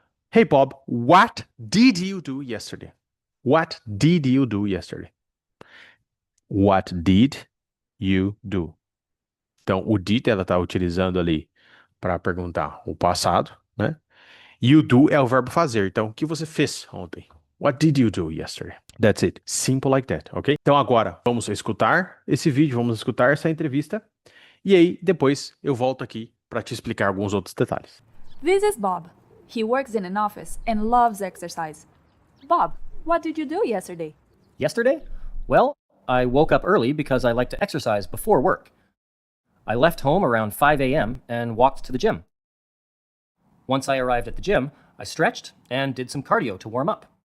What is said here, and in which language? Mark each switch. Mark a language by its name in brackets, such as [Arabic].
[English] Hey Bob, what did you do yesterday? What did you do yesterday? What did you do? [Portuguese] Então, o did ela tá utilizando ali para perguntar o passado, né? [English] You do [Portuguese] é o verbo fazer. Então, o que você fez ontem? [English] What did you do yesterday? That's it. Simple like that, ok? [Portuguese] Então, agora, vamos escutar esse vídeo, vamos escutar essa entrevista. E aí, depois, eu volto aqui para te explicar alguns outros detalhes. [English] This is Bob. He works in an office and loves exercise. Bob, what did you do yesterday? Yesterday? Well, I woke up early because I like to exercise before work. I left home around 5 a.m. and walked to the gym. Once I arrived at the gym, I stretched and did some cardio to warm up.